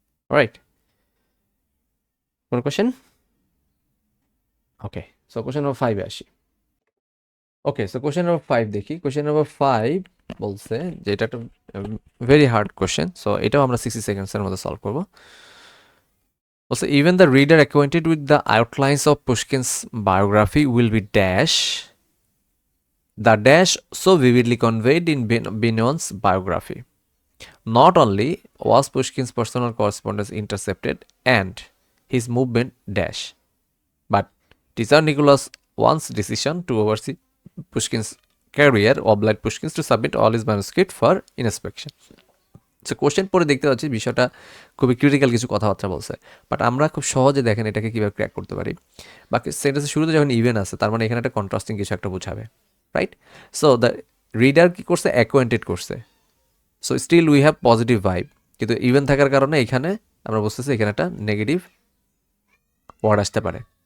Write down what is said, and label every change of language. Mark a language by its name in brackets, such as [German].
[Bangla] Right? কোনো question? ওকে, so question number 5 এ আসি। ওকে, so question number 5 দেখি। কোয়েশ্চেন নম্বর 5 বলছে যে এটা একটা ভেরি হার্ড কোয়েশ্চেন, সো এটাও আমরা 60 সেকেন্ডসের মধ্যে সলভ করবো। [English] Also, even the reader acquainted with the outlines of Pushkin's biography will be dash the dash so vividly conveyed in Benon's biography. Not only was Pushkin's personal correspondence intercepted and his movement dash, but Tsar Nicholas I's decision to oversee Pushkin's career obliged Pushkin to submit all his manuscript for inspection. [Bangla] So question পরে দেখতে পাচ্ছি বিষয়টা খুবই critical কিছু কথাবার্তা বলছে, but আমরা খুব সহজে দেখেন এটাকে কীভাবে ক্র্যাক করতে পারি। বাকি সেন্টেন্সের শুরুতে যখন ইভেন আছে, তার মানে এখানে একটা কন্ট্রাস্টিং কিছু একটা বোঝাবে, রাইট? সো দ্য রিডার কী করছে? অ্যাকোয়েন্টেড করছে। So [English] still we have positive vibe, [Bangla] কিন্তু ইভেন থাকার কারণে এখানে আমরা বুঝতেছি এখানে একটা নেগেটিভ ওয়ার্ড আসতে পারে।